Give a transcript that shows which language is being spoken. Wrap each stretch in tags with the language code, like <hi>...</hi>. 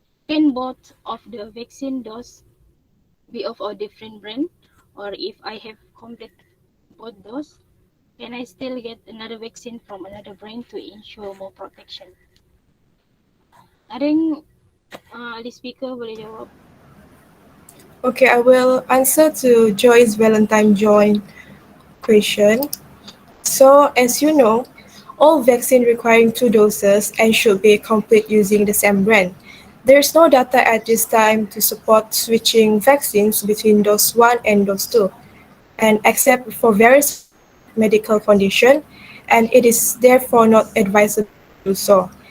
<en>Can both of the vaccine dose be of a different brand? Or if I have complete both dose, can I still get another vaccine from another brand to ensure more protection?</en> <id>Ada yang ahli speaker boleh jawab?</id> <en>Okay, I will answer to Joyce Valentine John question. So, as you know, all vaccine requiring 2 doses and should be complete using the same brand. There is no data at this time to support switching vaccines between dose 1 and dose 2, and except for various medical condition, and it is therefore not advisable to do so.</en>